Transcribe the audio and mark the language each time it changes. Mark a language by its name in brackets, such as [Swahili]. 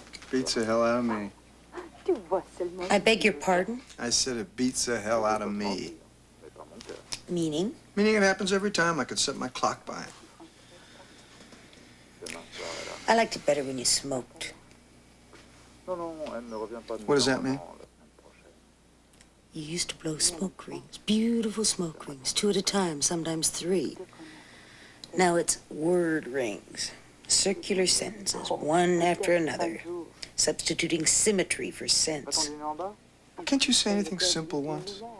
[English] Beats the hell out of me. [French] Tu vois seulement. [English] I beg your pardon? I said it beats the hell out of me. [French] Mais pas mon cœur. [English] Meaning? Meaning it happens every time. I could set my clock by it. [French] Demain soir, hélas. [English] I liked it better when you smoked. [French] Non, elle ne revient pas de [English] What does [French] Milan [English] that mean? [French] avant la semaine prochaine. [English] You used to blow smoke rings, beautiful smoke rings, 2 at a time, sometimes 3. Now it's word rings, circular sentences, one after another, substituting symmetry for sense. [French] Attends, en bas? [English] Can't you say anything simple once?